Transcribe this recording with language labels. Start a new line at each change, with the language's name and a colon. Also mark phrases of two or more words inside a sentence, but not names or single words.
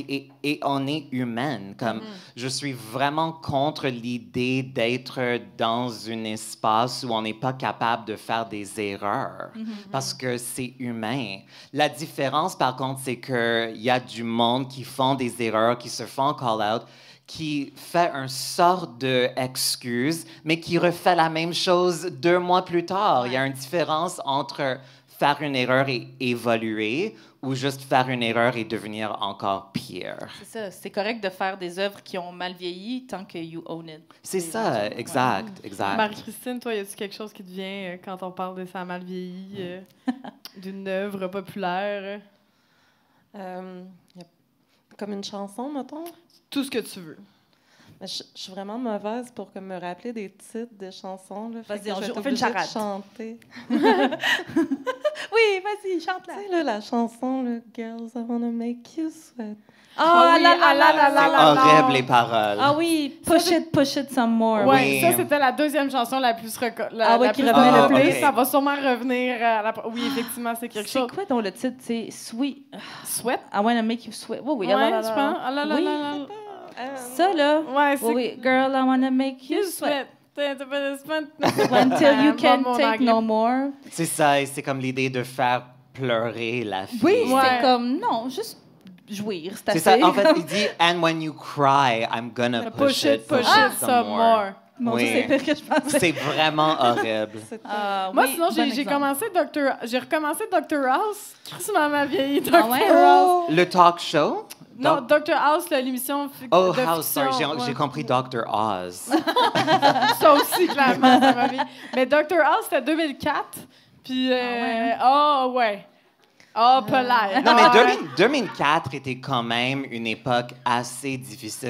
French: Et on est humaine. Comme, je suis vraiment contre l'idée d'être dans un espace où on n'est pas capable de faire des erreurs parce que c'est humain. La différence, par contre, c'est qu'il y a du monde qui font des erreurs, qui se font call-out, qui fait une sorte d'excuse, mais qui refait la même chose 2 mois plus tard. Il y a une différence entre faire une erreur et évoluer ou juste faire une erreur et devenir encore pire. C'est ça. C'est correct de faire des œuvres qui ont mal vieilli tant que
English: you own it.
French: C'est ça, exact, exact. Marie-Christine, toi, y a-tu quelque chose qui te vient quand on parle de ça a mal vieilli, d'une œuvre populaire? Y a comme une chanson, mettons. Tout ce que tu veux. Mais je suis vraiment mauvaise pour comme, me rappeler des titres de chansons. Là. Fait Vas-y, que on je vais joue- être on fait une obligée de charade. chanter. Oui, vas-y, chante-la. Tu sais, là, la chanson, là,
English: Girls, I wanna make you sweat.
French: Ah, oui, là, là, là, là, C'est là, là, là. horrible, les paroles. Ah oui,
English: push it some more.
French: Ouais, Oui. ça, c'était la deuxième chanson la plus Ah oui, la qui plus revenait le replay. plus. Ça va sûrement revenir à la... Oui, effectivement, c'est quelque C'est chose. quoi dont le titre? C'est Sweet. Sweat?
English: I wanna make you sweat.
French: Oui, oui. Ouais, ah là là je là. pense. Ah là là Oui. là là. Ça, là. Ouais, c'est... Oui, oui.
English: Girl, I wanna make you You sweat. sweat. Until you can't
French: Mon
English: take
French: anglais.
English: no more.
French: C'est ça, et c'est comme l'idée de faire pleurer la fille. Oui, Ouais. c'est comme, non, juste jouir, c'est C'est assez. ça, en fait, il dit «
English: And when you cry, I'm gonna push it push some it some more.
French: Mon Oui. Dieu, c'est pire que je pensais. C'est vraiment horrible. Moi, Oui, sinon, bon j'ai exemple. commencé j'ai recommencé Dr. House. Crissement ma vieille Dr. Ah ouais? House. Le talk show? Non, Dr. House, l'émission Oh, de House, fiction. sorry, j'ai Ouais. compris Dr. Oz. Ça aussi, clairement, ça m'a mis. Mais Dr. House, c'était 2004. Puis, ouais. Polaire. Non, mais 2004 était quand même une époque assez difficile.